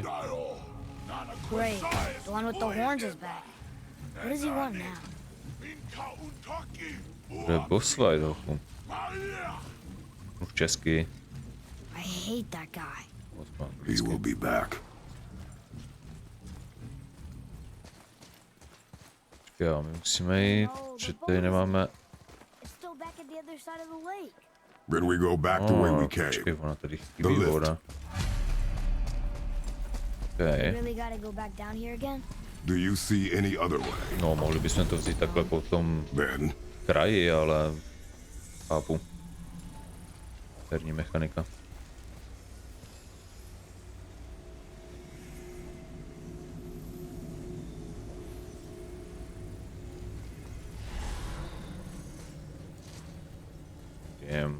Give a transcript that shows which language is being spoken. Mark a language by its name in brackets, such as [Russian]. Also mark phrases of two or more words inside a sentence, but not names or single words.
[English] Great. The one with the horns is back. What does he want now? [Czech] Bude [English] boss fight [Czech] trochu. Už česky. [English] I hate that guy. He will be back. [Czech] Jo, my musíme jít, že tady nemáme... [English] It's still back at the other side of the lake. Then we go back the way we came. [Czech] Počkej, ona tady chybí [English] The lift. [Czech] voda. Okay. [English] Really gotta go back down here again? Do you see any other way? [Czech] No, mohli bychom to vzít takhle po tom [English] Then, [Czech] kraji, ale... Chápu. Herní mechanika. Jem.